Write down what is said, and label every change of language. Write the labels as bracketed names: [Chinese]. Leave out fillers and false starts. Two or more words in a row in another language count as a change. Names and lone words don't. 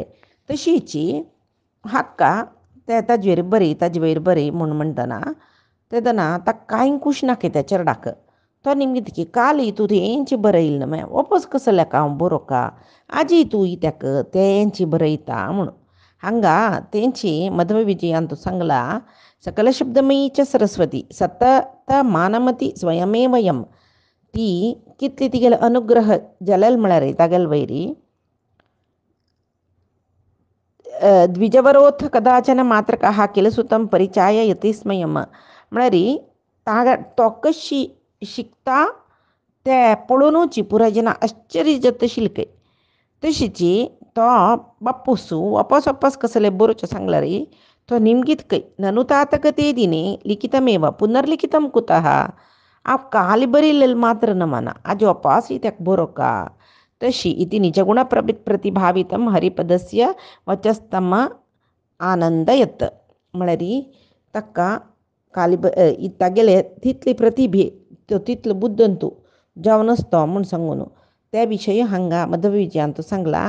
[Konkani] तशीची हाका ते ताजे वेर बरी म्हूण म्हणटना तेदना ताका कांय कुशना खंय त्या चेडवाक. तो निमगीत की काल तूं तेंची बरयलें न्हय वापस कसो लेका हांव बरोवका आजी तूं ताका तेंची बरयता म्हणून. हांगा तेंची मध्व विजयान तूं सांगला [Sanskrit] सकल शब्दमयी च सरस्वती सतत मानमती स्वयमेव यम. [Konkani] ती कितली तिगेले अनुग्रह जालेले म्हळ्यार तागेले वैरी [Sanskrit] द्विजवरोथ कदाचन मात्रकः किल सुतं परिचाय यतिस्मयम [Konkani] म्हळ्यार तो कशी शिकता ते पळोवनूच पुराय जना आश्चर्य जाता आशिल्लें खंय. तशीची तो बापूसू वापस कसले बरोवचें सांगल्यार तो निमगीत खंय [Sanskrit] ननु तातकते दिने लिखितमेव पुनर्लिखितं कुतः [Konkani] हांव काल बरयलेलें मात्र न माना आज वापस ताका बरोवका तशी [Sanskrit] इति निजगुणप्रतिभावितं हरिपदस्य वचस्तम आनंदयत. [Konkani] म्हळ्यार ताका तागेले तितली प्रतिभे तितलो बुद्धंतू जावन नासतो म्हूण सांगून त्या विशयी हांगा मधविजयांतू सांगला.